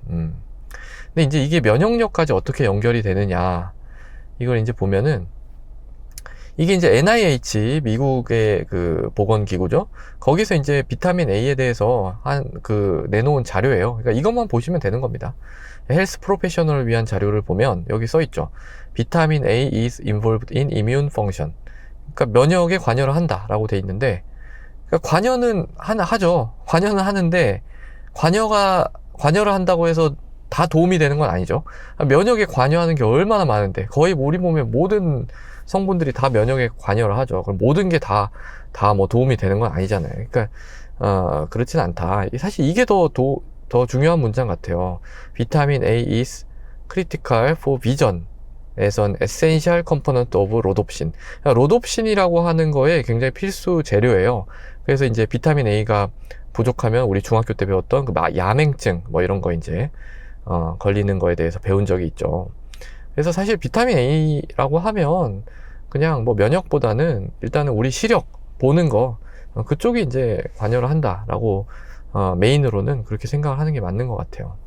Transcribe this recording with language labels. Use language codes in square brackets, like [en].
[ko] 근데 이제 이게 면역력까지 어떻게 연결이 되느냐. 이걸 이제 보면은, 이게 이제 NIH, 미국의 그 보건기구죠. 거기서 이제 비타민 A에 대해서 내놓은 자료예요. 그러니까 이것만 보시면 되는 겁니다. 헬스 프로페셔널을 위한 자료를 보면 여기 써 있죠. [en] 비타민 A is involved in immune function. [ko] 그러니까 면역에 관여를 한다라고 돼 있는데, 그러니까 관여는 하죠. 관여는 하는데, 관여를 한다고 해서 다 도움이 되는 건 아니죠. 면역에 관여하는 게 얼마나 많은데, 거의 우리 몸의 모든 성분들이 다 면역에 관여를 하죠. 그럼 모든 게 다 뭐 도움이 되는 건 아니잖아요. 그러니까 그렇진 않다. 사실 이게 더 중요한 문장 같아요. [en] 비타민 A is critical for vision as an essential component of rhodopsin. [ko] 로놉신이라고 하는 거에 굉장히 필수 재료예요. 그래서 이제 비타민 A가 부족하면 우리 중학교 때 배웠던 그 야맹증 뭐 이런 거 이제 걸리는 거에 대해서 배운 적이 있죠. 그래서 사실 비타민 A라고 하면 그냥 뭐 면역보다는 일단은 우리 시력 보는 거, 그쪽이 이제 관여를 한다라고 메인으로는 그렇게 생각을 하는 게 맞는 것 같아요.